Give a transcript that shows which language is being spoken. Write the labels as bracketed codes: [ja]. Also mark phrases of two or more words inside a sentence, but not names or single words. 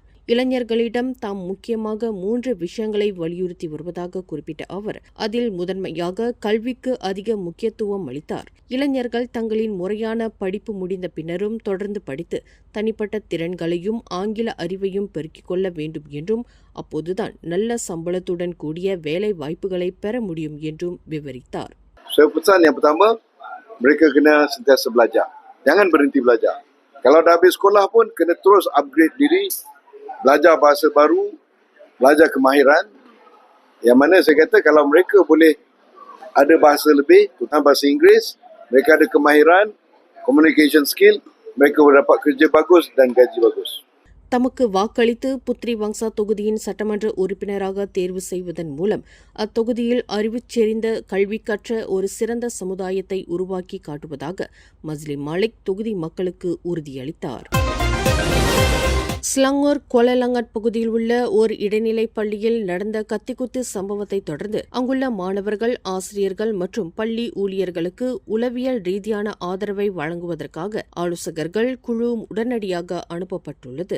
[ta] இளைஞர்களிடம் தாம் முக்கியமாக 3 விஷயங்களை வலியுறுத்தி வருவதாக குறிப்பிட்ட அவர் அதில் முதன்மையாக கல்விக்கு அதிக முக்கியத்துவம் அளித்தார். இளைஞர்கள் தங்களின் முறையான படிப்பு முடிந்த பின்னரும் தொடர்ந்து படித்து தனிப்பட்ட திறன்களையும் ஆங்கில அறிவையும் பெருக்கிக் கொள்ள வேண்டும் என்றும் அப்போதுதான் நல்ல சம்பளத்துடன் கூடிய வேலை வாய்ப்புகளை பெற முடியும் என்றும் விவரித்தார். [ms] Saya pesan yang pertama, mereka kena sentiasa belajar. Jangan berhenti belajar. Kalau dah habis sekolah pun kena terus upgrade diri, belajar bahasa baru, belajar kemahiran. Yang mana saya kata kalau mereka boleh ada bahasa lebih, terutama bahasa Inggeris, mereka ada kemahiran, [en] communication skill, [ms] mereka boleh dapat kerja bagus dan gaji bagus. [ta] தமக்கு வாக்களித்து புத்ரிவாங்சா தொகுதியின் சட்டமன்ற உறுப்பினராக தேர்வு செய்வதன் மூலம் அத்தொகுதியில் அறிவுச் செறிந்த கல்வி கற்ற ஒரு சிறந்த சமுதாயத்தை உருவாக்கி காட்டுவதாக மஸ்லி மாலிக் தொகுதி மக்களுக்கு உறுதியளித்தார். ஸ்லங்கூர் கோலலங்கட் பகுதியில் உள்ள ஓர் இடைநிலைப் பள்ளியில் நடந்த கத்திக்குத்து சம்பவத்தை தொடர்ந்து அங்குள்ள மாணவர்கள், ஆசிரியர்கள் மற்றும் பள்ளி ஊழியர்களுக்கு உளவியல் ரீதியான ஆதரவை வழங்குவதற்காக ஆலோசகர்கள் குழு உடனடியாக அனுப்பப்பட்டுள்ளது.